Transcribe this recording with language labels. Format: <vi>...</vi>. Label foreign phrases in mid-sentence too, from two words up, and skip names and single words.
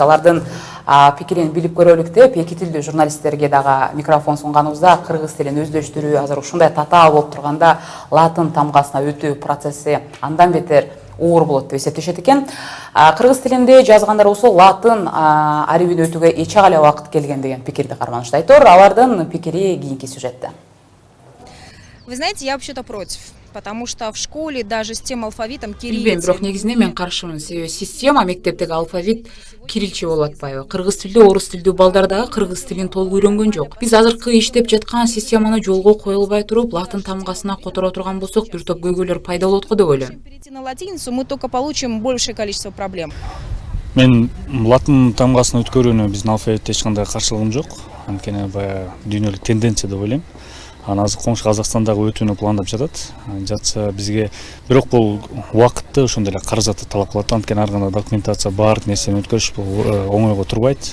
<ky>Алардын пикирин билип көрөлүк деп эки тилдүү журналисттерге дагы микрофон сунганыбызда кыргыз тилин өздөштүрүү азыр ушундай татаал болуп турганда латын тамгасына өтүү процесси андан бетер оор болот деп эсептешет экен. Кыргыз тилинде жазгандар болсо латын арибин өтүүгө эч ак эле убакыт келген деген пикирди карманышты. Айтор, алардын пикири кийинки сюжетте.</ky> <ru>Вы знаете, я вообще-то против, потому что в школе даже с тем алфавитом</ru> <ky>Билбейм, кириллица. бирок негизинен мен каршымын. Себеби система мектептеги алфавит кирилче болуп атпайбы? Кыргыз тилдүү, орус тилдүү балдар дагы кыргыз тилин толук үйрөнгөн жок. Биз азыркы иштеп жаткан системаны жолго коюлбай туруп, латын тамгасына которо турган болсок, бир топ көйгөйлөр пайда болот го деп ойлойм.</ky> <ru>Перейти на латиницу, мы только получим большее количество проблем.</ru> <ky>Мен латын тамгасын өткөрүүнү биздин алфавитте эч кандай каршылыгым жок. Анткени баягы дүйнөлүк тенденция деп ойлойм. Анан азыр коңшу Казакстандагы өтүүнү пландап жатса бизге бирок бул убакытты ошондой эле каражатты талап кылат. Анткени ар кандай документация баардык нерсени өткөрүш бул оңойго турбайт.</ky>